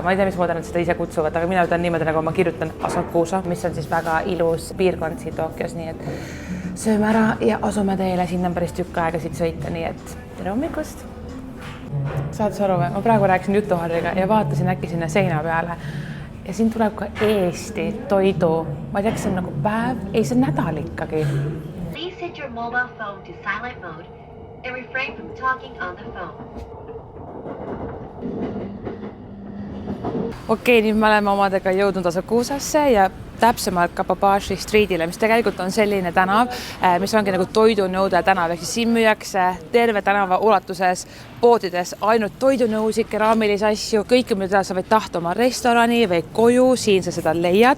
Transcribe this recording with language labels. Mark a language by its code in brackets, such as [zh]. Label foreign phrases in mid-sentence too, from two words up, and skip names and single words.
[et] Ma ei tea, mis moodi nad seda ise kutsuvad, aga mina ütlen niimoodi, nagu ma kirjutan Asakusa, mis on siis väga ilus piirkond siin Tokyos, nii et sööme ära ja asume teile, sinna on päris tükk aega siit sõita, nii et tere hommikust! Saad sa aru või? Ma praegu rääkisin jutuharriga ja vaatasin äkki sinna seina peale ja siin tuleb ka Eesti toidu. Ma ei tea, kas see on nagu päev? Ei, see on nädal ikkagi. [en] Please set your mobile phone to silent mode and refrain from talking on the phone. [et] Okei, nüüd me oleme omadega jõudnud Asakusasse ja täpsemalt Kapabashi Streetile, mis tegelikult on selline tänav, mis ongi nagu toidunõude tänav, ehk siis siin müüakse terve tänava ulatuses poodides ainult toidunõusid, keraamilisi asju, kõike, mida sa võid tahta oma restorani või koju, siin sa seda leiad.